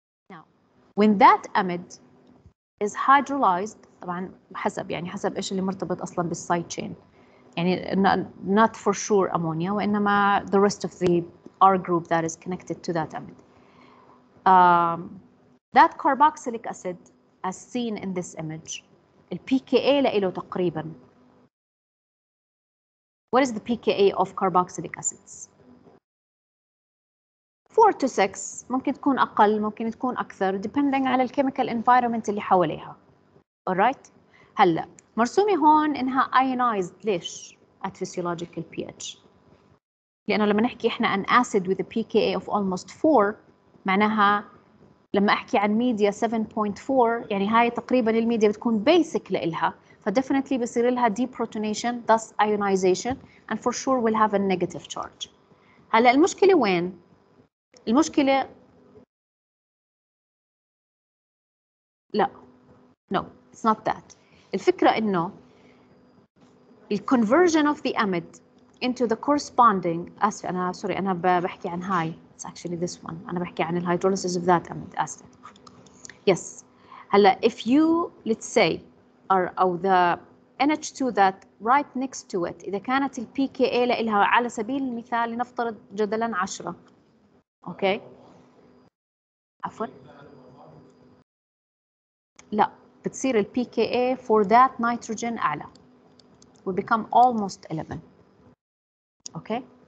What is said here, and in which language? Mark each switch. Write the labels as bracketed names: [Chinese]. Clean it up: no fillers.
[English] Now, when that amide is hydrolyzed [Arabic] طبعا حسب يعني حسب ايش اللي مرتبط اصلا بالسايد تشين يعني [English] not for sure ammonia وانما the rest of the R group that is connected to that amide. That carboxylic acid as seen in this image [Arabic] ال pKa له تقريبا. [English] What is the pKa of carboxylic acids? 4 to 6 [Arabic] ممكن تكون أقل ممكن تكون أكثر depending على الchemical environment اللي حواليها. alright. هلا مرسومة هون إنها ionized ليش؟ [English] at physiological pH. [Arabic] لأنه لما نحكي إحنا [English] an acid with a pKa of almost 4 [Arabic] معناها لما أحكي عن media 7.4 يعني هاي تقريبا الميديا بتكون basic لإلها [English] فdefinitely [Arabic] بصير لها [English] deprotonation thus ionization and for sure will have a negative charge. [Arabic] هلا المشكلة وين؟ المشكلة لا [English] no it's not that. [Arabic] الفكرة إنه [English] conversion of the amide into the corresponding [Arabic] آسفة أنا [English] sorry [Arabic] أنا بحكي عن هاي [English] it's actually this one أنا بحكي عن hydrolysis of that amide آسفة. Yes هلا if you let's say أو the NH2 that right next to it إذا كانت ال pKa لها [Arabic] على سبيل المثال لنفترض جدلا [English] 10 [Arabic] أوكي عفوا لا بتصير ال [English] pKa for that nitrogen أعلى will become almost 11. Okay.